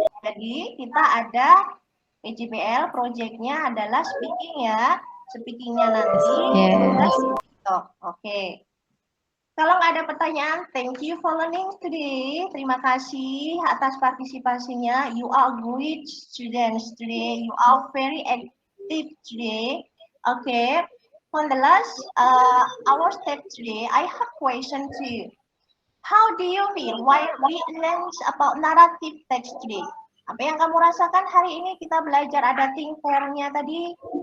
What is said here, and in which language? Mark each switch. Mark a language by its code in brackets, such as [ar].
[id] Jadi kita ada PJBL project-nya adalah speaking ya. Speaking-nya nanti [en] Yes. [id] Oke. Kalau nggak ada pertanyaan, [en] thank you for learning today. [id] Terima kasih atas partisipasinya. [en] You are great students today. You are very active today. Okay. For the last our step today, I have question to you. How do you feel while we learn about narrative text today? [id] Apa yang kamu rasakan hari ini kita belajar ada think pair-nya tadi?